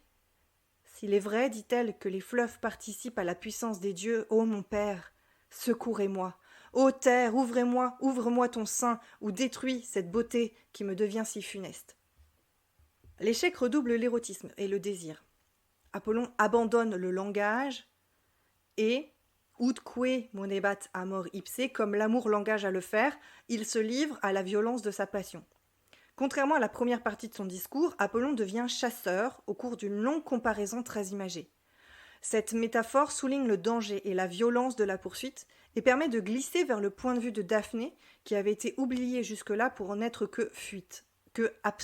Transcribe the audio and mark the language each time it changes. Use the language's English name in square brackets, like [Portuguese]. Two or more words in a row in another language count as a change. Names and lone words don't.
[French] S'il est vrai, dit-elle, que les fleuves participent à la puissance des dieux, ô mon père, secourez-moi. Ô terre, ouvre-moi ton sein, ou détruis cette beauté qui me devient si funeste. L'échec redouble l'érotisme et le désir. Apollon abandonne le langage et, [Latin] udque monebat amor ipse, [French] comme l'amour l'engage à le faire, il se livre à la violence de sa passion. Contrairement à la première partie de son discours, Apollon devient chasseur au cours d'une longue comparaison très imagée. Cette métaphore souligne le danger et la violence de la poursuite et permet de glisser vers le point de vue de Daphné, qui avait été oubliée jusque-là pour n'être que fuite, que absence.